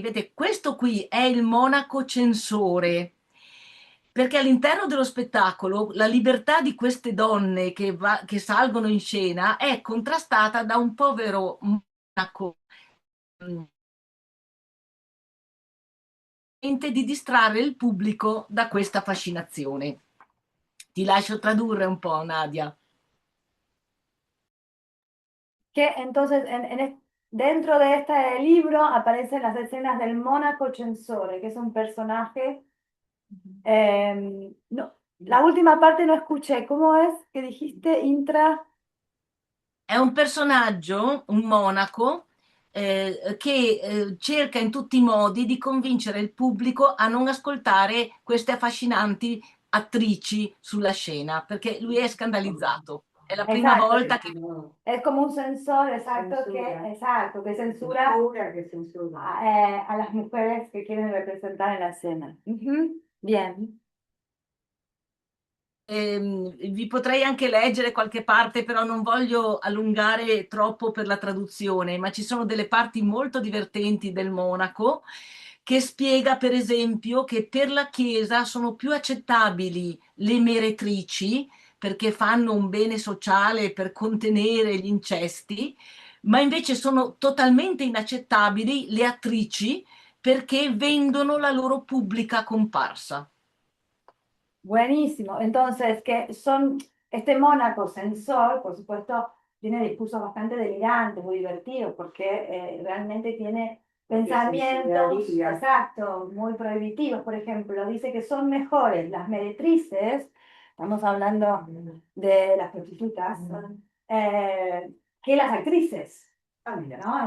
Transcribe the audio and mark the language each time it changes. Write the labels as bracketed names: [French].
[Italian] Vedete, questo qui è il monaco censore, perché all'interno dello spettacolo la libertà di queste donne che salgono in scena è contrastata da un povero monaco di distrarre il pubblico da questa fascinazione. Ti lascio tradurre un po', Nadia. [Spanish] Que entonces dentro de este libro aparecen las escenas del Mónaco Censore, que es un personaje. No, la última parte no escuché. ¿Cómo es que dijiste? Intra. [Italian] È un personaggio, un monaco, che cerca in tutti i modi di convincere il pubblico a non ascoltare queste affascinanti attrici sulla scena, perché lui è scandalizzato. È la prima [Spanish] Exacto. [Italian] volta che [Spanish] Es como un censor, exacto, que censura a las mujeres que quieren representar en la escena. Ujú, bien. [Italian] Vi potrei anche leggere qualche parte, però non voglio allungare troppo per la traduzione, ma ci sono delle parti molto divertenti del monaco che spiega, per esempio, che per la Chiesa sono più accettabili le meretrici perché fanno un bene sociale per contenere gli incesti, ma invece sono totalmente inaccettabili le attrici perché vendono la loro pubblica comparsa. [Spanish] Buenísimo. Entonces, que son este Mónaco censor, por supuesto, tiene discursos bastante delirantes, muy divertidos, porque realmente tiene pensamientos, exacto, muy prohibitivos. Por ejemplo, dice que son mejores las meretrices, estamos hablando de las prostitutas, que las actrices. ¿No?